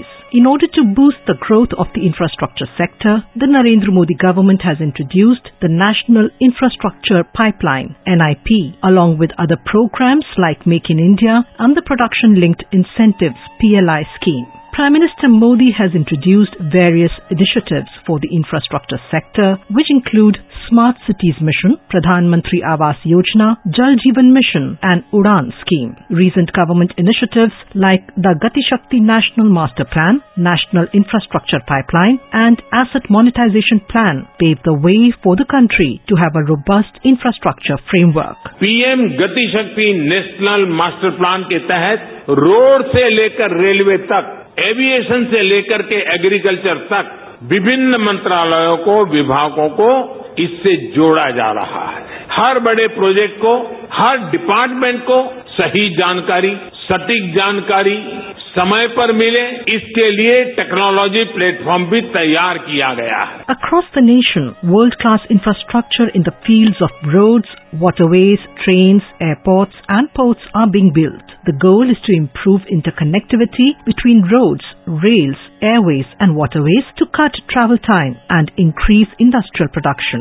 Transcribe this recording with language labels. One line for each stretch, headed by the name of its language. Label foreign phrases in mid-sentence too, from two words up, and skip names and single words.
English: In order to boost the growth of the infrastructure sector, the Narendra Modi government has introduced the National Infrastructure Pipeline (NIP), along with other programs like Make in India and the Production-Linked Incentives (PLI) scheme. Prime Minister Modi has introduced various initiatives for the infrastructure sector, which include Smart Cities Mission, Pradhan Mantri Awas Yojana, Jal Jeevan Mission and Udan scheme. Recent government initiatives like the Gati Shakti National Master Plan, National Infrastructure Pipeline and Asset Monetization Plan pave the way for the country to have a robust infrastructure framework.
Hindi: PM Gati Shakti National Master Plan के तहत रोड से लेकर रेलवे तक, एविएशन से लेकर के एग्रीकल्चर तक विभिन्न मंत्रालयों को, विभागों को इससे जोड़ा जा रहा है। हर बड़े प्रोजेक्ट को, हर डिपार्टमेंट को सही जानकारी, सटीक जानकारी समय पर मिले, इसके लिए
English: technology platform
Hindi: भी तैयार किया गया है।
English: Across the nation, world-class infrastructure in the fields of roads, waterways, trains, airports and ports are being built. The goal is to improve interconnectivity between roads, rails, airways and waterways to cut travel time and increase industrial production.